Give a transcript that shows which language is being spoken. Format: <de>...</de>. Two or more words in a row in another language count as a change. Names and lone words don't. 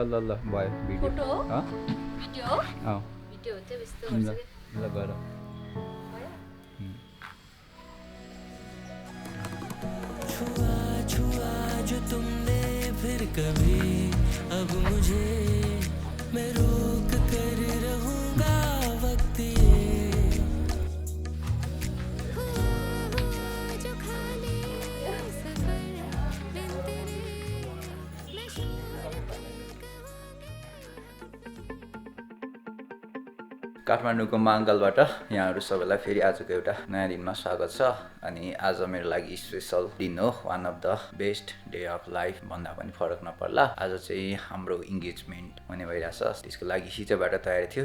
<ne>ल ल भयो भिडियो फोटो हो? अँ भिडियो हो? अँ भिडियो हुन्छ यस्तो ल गर्छ ल गर</ne> <hi>छुआ छुआ जो तुमने फिर कभी अब मुझे मैं रोक कर रहूंगा वक्त ये जो खाली सफर बिन तेरे मैं</hi> <ne>काठमाडौँको माङ्गलबाट यहाँहरू सबैलाई फेरि आजको एउटा नयाँ दिनमा स्वागत छ। अनि आज मेरो लागि स्पेसल दिन हो,</ne> <en>one of the best day of life</en> <ne>भन्दा पनि फरक नपर्ला। आज चाहिँ हाम्रो इङ्गेजमेन्ट हुने भइरहेछ। त्यसको लागि हिजोबाट तयारी थियो।</ne>